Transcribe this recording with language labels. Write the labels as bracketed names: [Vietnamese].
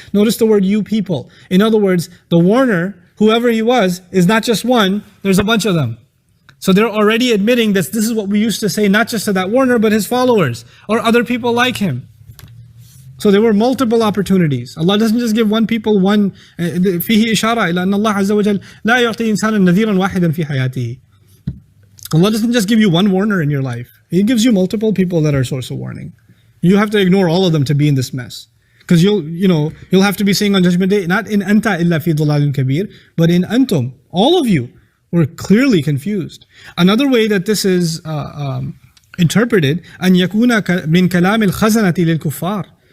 [English] Notice the word you people. In other words, the warner, whoever he was, is not just one, there's a bunch of them. So they're already admitting that this is what we used to say, not just to that warner, but his followers or other people like him. So there were multiple opportunities. Allah doesn't just give one people one. [Arabic] فيه إشارة إلى أن الله عز وجل لا يعطي إنسانا نذيرا واحدا في حياته. [English] Allah doesn't just give you one warner in your life. He gives you multiple people that are source of warning. You have to ignore all of them to be in this mess. Because you'll have to be saying on Judgment Day, not in anta illa fi dhalalin kabir, but in antum. All of you were clearly confused. Another way that this is interpreted, [Arabic] أن يكون من كلام الخزنة للكفار.